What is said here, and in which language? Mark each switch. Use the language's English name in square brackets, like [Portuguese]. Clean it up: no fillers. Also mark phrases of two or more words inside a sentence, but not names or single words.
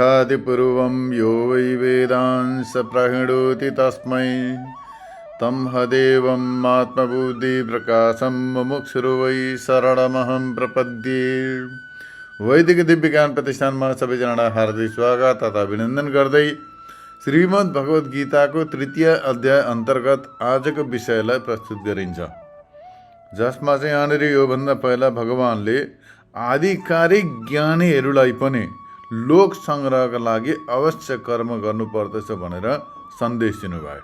[Sanskrit] आदिपूर्वं यो वै वेदांस प्रहिणोति तस्मै तं हदेवम् आत्मबुद्धिप्रकाशं मुमुक्षुर्वै वै शरणमहं प्रपद्ये। [Nepali] वैदिक दिव्य ज्ञान प्रतिष्ठानमा सबैजनालाई हार्दिक स्वागत तथा अभिनन्दन गर्दै श्रीमद् भगवत गीताको तृतीय अध्याय अन्तर्गत आजको विषयलाई प्रस्तुत गरिन्छ, जसमा चाहिँ यहाँनिर योभन्दा पहिला भगवानले आधिकारिक ज्ञानीहरूलाई पनि लोक सङ्ग्रहका लागि अवश्य कर्म गर्नुपर्दछ भनेर सन्देश दिनुभयो।